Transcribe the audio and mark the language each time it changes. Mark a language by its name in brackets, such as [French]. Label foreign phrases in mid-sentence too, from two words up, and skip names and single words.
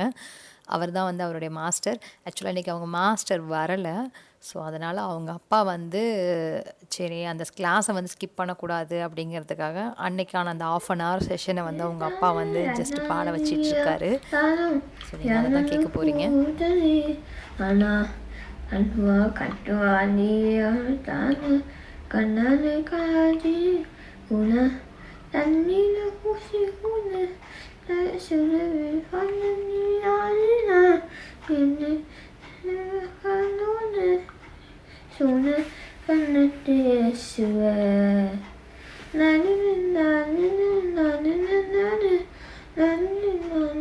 [Tamil] அவர் தான் வந்து அவருடைய மாஸ்டர். ஆக்சுவலாக இன்றைக்கி அவங்க மாஸ்டர் வரலை. ஸோ அதனால் அவங்க அப்பா வந்து சரி அந்த கிளாஸை வந்து ஸ்கிப் பண்ணக்கூடாது அப்படிங்கிறதுக்காக அன்னைக்கான அந்த 1/2 [English] hour session [Tamil] வந்து அவங்க அப்பா வந்து ஜஸ்ட் பாட வச்சிட்ருக்காரு. ஸோ நீங்கள் அதை தான் கேட்க போகிறீங்க. Una tannina kusikuna sulavi fananina inne kanuna suna kanate suwe nanina nanina nanina nanina nanina